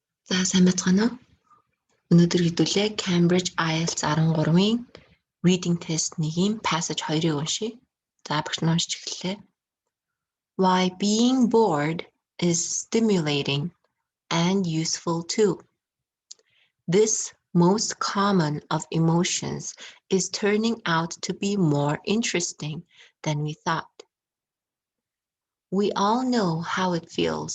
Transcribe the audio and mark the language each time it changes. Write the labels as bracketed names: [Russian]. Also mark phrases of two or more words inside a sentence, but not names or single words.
[Mongolian] За сайн байцгаана уу? Өнөөдөр хэдүүлээ Cambridge IELTS 13-ийн [English] reading test [Mongolian] 1-ийн passage 2-ыг уншийе. За багш нь уншиж эхэллээ. [English] Why being bored is stimulating and useful too. This most common of emotions is turning out to be more interesting than we thought. We all know how it feels.